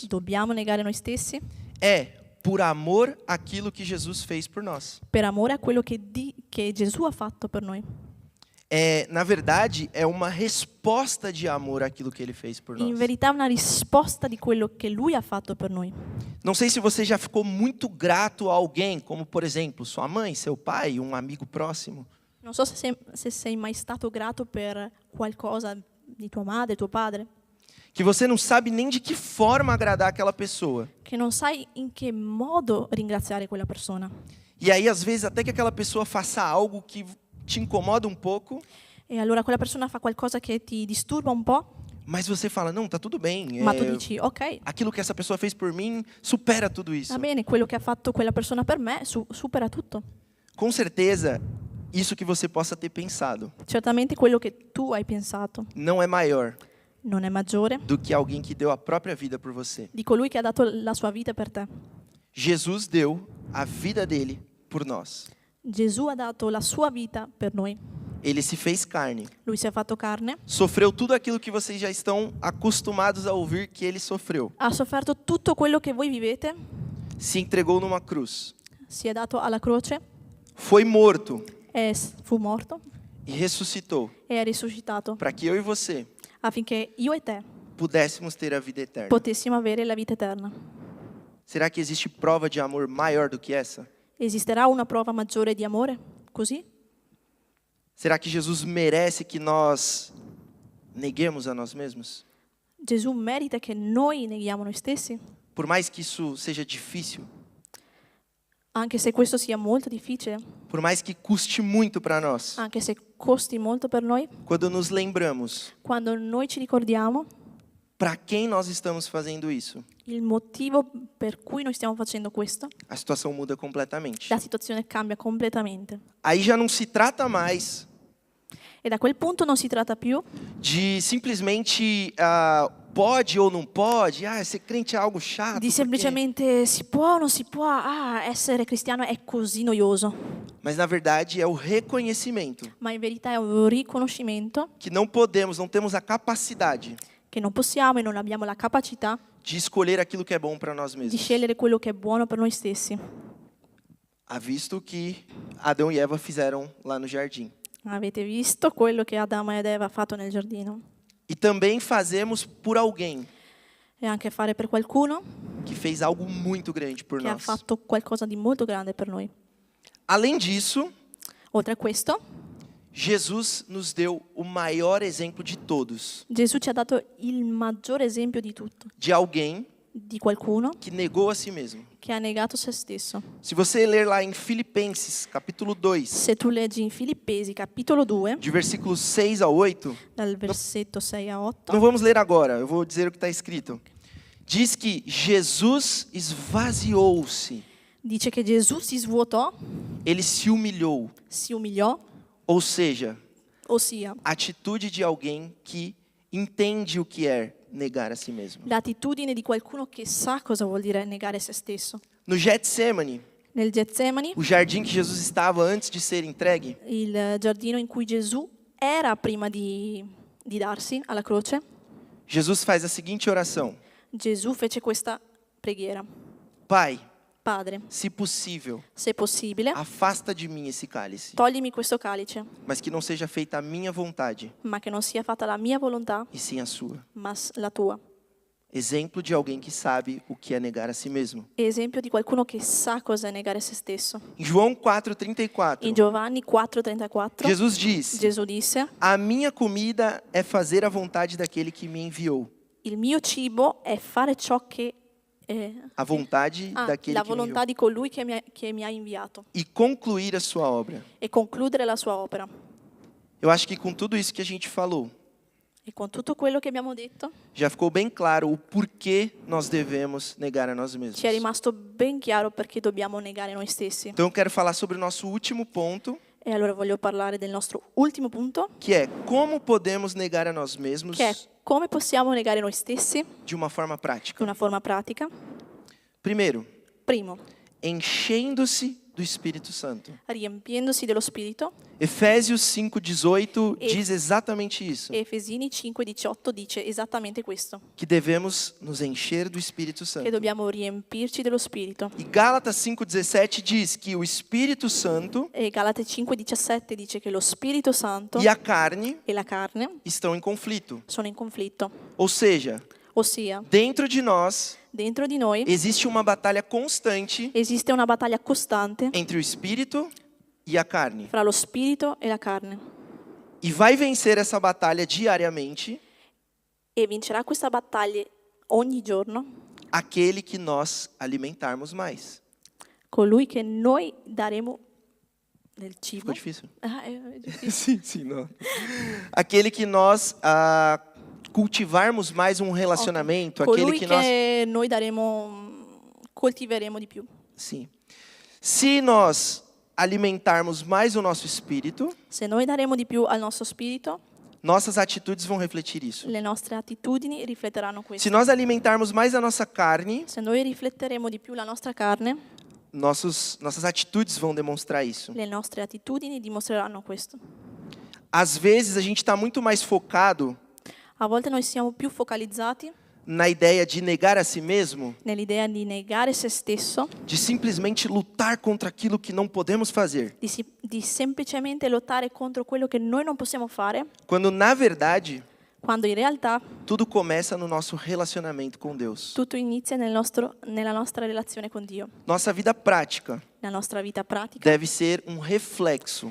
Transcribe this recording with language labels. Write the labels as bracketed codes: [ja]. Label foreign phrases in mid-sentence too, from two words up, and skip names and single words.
[it] dobbiamo negare noi stessi [pt] é por amor àquilo que Jesus fez por nós. [it] per amore a quello che Gesù ha fatto per noi. [pt] na verdade, é uma resposta de amor àquilo que ele fez por [it] In [pt] nós. [it] verità è una risposta di quello che Lui ha fatto per noi. [pt] Não sei se você já ficou muito grato a alguém, como por exemplo, sua mãe, seu pai, um amigo próximo. [it] Non so se sei mai stato grato per qualcosa di tua madre, tuo padre, [pt] Que você não sabe nem de que forma agradar aquela pessoa. [it] che non sai in che modo ringraziare quella persona. [pt] E aí, às vezes, até que aquela pessoa faça algo que te incomoda um pouco, [it] E allora quella persona fa qualcosa che ti disturba un po', [pt] mas você fala, não, tá tudo bem. [it] ma tu dici, ok, [pt] Aquilo que essa pessoa fez por mim supera tudo isso. [it] va bene, quello che ha fatto quella persona per me supera tutto. [pt] Com certeza, isso que você possa ter pensado [it] Certamente quello che tu hai pensato [pt] não é maior [it] non è maggiore [pt] do que alguém que deu a própria vida por você. [it] di colui che ha dato la sua vita per te. [pt] Jesus deu a vida dele por nós. [it] Gesù ha dato la sua vita per noi. [pt] Ele se fez carne. [it] Lui si è fatto carne, [pt] Sofreu tudo aquilo que vocês já estão acostumados a ouvir que ele sofreu. [it] ha sofferto tutto quello che voi vivete, [pt] Se entregou numa cruz. [it] si è dato alla croce, [pt] Foi morto [it] fu morto [pt] e ressuscitou [it] e è risuscitato [pt] para que eu e você [it] affinché io e te [pt] pudéssemos ter a vida eterna. [it] potessimo avere la vita eterna. [pt] Será que existe prova de amor maior do que essa? [it] Esisterà una prova maggiore di amore? Così? [pt] Será que Jesus merece que nós neguemos a nós mesmos? [it] Gesù merita che noi neghiamo noi stessi? [pt] Por mais que isso seja difícil, [it] Anche se questo sia molto difficile, [pt] por mais que custe muito para nós, [it] anche se costi molto per noi, [pt] quando nos lembramos [it] quando noi ci ricordiamo [pt] para quem nós estamos fazendo isso, [it] il motivo per cui noi stiamo facendo questo, [pt] a situação muda completamente. [it] la situazione cambia completamente. [pt] Aí já não se trata mais [it] E da quel punto non si tratta più [pt] de simplesmente pode ou não pode, ser crente é algo chato. [it] di [pt] porque- [it] semplicemente si può o non si può, essere cristiano è così noioso, [pt] Mas na verdade é o reconhecimento [it] ma in verità è un riconoscimento [pt] que não podemos, não temos a capacidade [it] che non possiamo e non abbiamo la capacità [pt] de escolher aquilo que é bom para nós [it] di [pt] mesmos. [it] scegliere quello che è buono per noi stessi. [pt] Ha visto que Adão e Eva fizeram lá no jardim. [it] Avete visto quello che Adamo ed Eva ha fatto nel giardino? [pt] E também fazemos por alguém [it] E anche fare per qualcuno [pt] que fez algo muito grande por [it] che ha [pt] nós. [it] fatto qualcosa di molto grande per noi. [pt] Além disso, [it] Oltre a questo, [pt] Jesus nos deu o maior exemplo de todos, [it] Gesù ci ha dato il maggiore esempio di tutto, [pt] de alguém [it] di qualcuno [pt] que negou a si mesmo. [it] che ha negato se stesso. [pt] Se você ler lá em Filipenses, capítulo 2, [it] Se tu leggi in Filippesi capitolo 2, [pt] de versículos 6 a 8, [it] dal versetto 6 a 8, [pt] não vamos ler agora, eu vou dizer o que está escrito. Diz que Jesus esvaziou-se, [it] dice che Gesù si svuotò, [pt] ele se humilhou, [it] si umiliò, [pt] ou seja, [it] ossia [pt] atitude de alguém que entende o que é negar a si mesmo. [it] l'attitudine di qualcuno che sa cosa vuol dire negare se stesso. [pt] No Getsemane, [it] Nel Getsemani, [pt] o jardim que Jesus estava antes de ser entregue, [it] il giardino in cui Gesù era prima di darsi alla croce, [pt] Jesus faz a seguinte oração: [it] Gesù fece questa preghiera. [pt] Pai, [it] Padre, [pt] se possível, [it] se possibile, [pt] afasta de mim esse cálice, [it] toglimi questo calice, [pt] mas que não seja feita a minha vontade, [it] ma che non sia fatta la mia volontà, [pt] e sim a sua. [it] ma la tua. [pt] Exemplo de alguém que sabe o que é negar a si mesmo. [it] Esempio di qualcuno che sa cosa è negare se stesso. [pt] Em João [it] In 4,34, Giovanni 4,34 [pt] Jesus disse: [it] Gesù disse: [pt] A minha comida é fazer a vontade daquele que me enviou. [it] il mio cibo è fare ciò che [pt] A vontade daquele [it] la [pt] que me [it] volontà [pt] enviou. [it] di colui che mi ha inviato [pt] E concluir a sua obra. [it] e concludere la sua opera. [pt] Eu acho que com tudo isso que a gente falou, [it] E con tutto quello che abbiamo detto [pt] já ficou bem claro o porquê nós devemos negar a nós mesmos. [it] ci è rimasto ben chiaro perché dobbiamo negare noi stessi. [pt] Então eu quero falar sobre o nosso último ponto, [it] E allora voglio parlare del nostro ultimo punto, [pt] que é como podemos negar a nós mesmos [it] che è come possiamo negare noi stessi [pt] de uma forma [it] in [pt] prática. [it] una forma pratica. [pt] Primeiro, [it] Primo, [pt] enchendo-se do Espírito Santo. [it] riempiendosi dello Spirito. [pt] Efésios 5:18 diz exatamente isso, [it] Efesini 5:18 dice esattamente questo, [pt] que devemos nos encher do Espírito [it] che [pt] Santo. [it] dobbiamo riempirci dello Spirito. [pt] E Gálatas 5:17 diz que o Espírito Santo [it] E Galate 5:17 dice che lo Spirito Santo [pt] e a carne [it] e la carne [pt] estão em conflito. [it] sono in conflitto. [pt] Ou seja, [it] Ossia, [pt] dentro de nós [it] dentro di noi [pt] existe uma batalha constante [it] esiste una battaglia costante [pt] entre o Espírito e a carne. [it] fra lo Spirito e la carne. [pt] E vai vencer essa batalha diariamente [it] E vincerà questa battaglia ogni giorno [pt] aquele que nós alimentarmos mais. [it] colui che noi daremo del cibo. [pt] Ficou difícil? [it] Ah, è difficile. [pt] Sim, sim, não. Aquele que nós cultivarmos mais um relacionamento, aquele [it] Colui [pt] que nós... [it] che noi coltiveremo di più. [pt] Sim. Se nós alimentarmos mais o nosso espírito, [it] Se noi daremo di più al nostro spirito, [pt] nossas atitudes vão refletir isso. [it] le nostre attitudini rifletteranno [pt] Se [it] questo. [pt] nós alimentarmos mais a nossa carne, [it] Se noi rifletteremo di più la nostra carne, [pt] nossas atitudes vão demonstrar isso. [it] le nostre attitudini dimostreranno questo. [pt] Às vezes a gente está muito mais focado [it] A volte noi siamo più focalizzati [pt] na ideia de negar a si mesmo, [it] nell'idea di negare se stesso, [pt] de simplesmente lutar contra aquilo que não podemos fazer, [it] di semplicemente lottare contro quello che noi non possiamo fare, [pt] quando na verdade [it] quando in realtà [pt] tudo começa no nosso relacionamento com Deus. [it] tutto inizia nella nostra relazione con Dio. [pt] Nossa vida prática [it] La nostra vita pratica [pt] deve ser um reflexo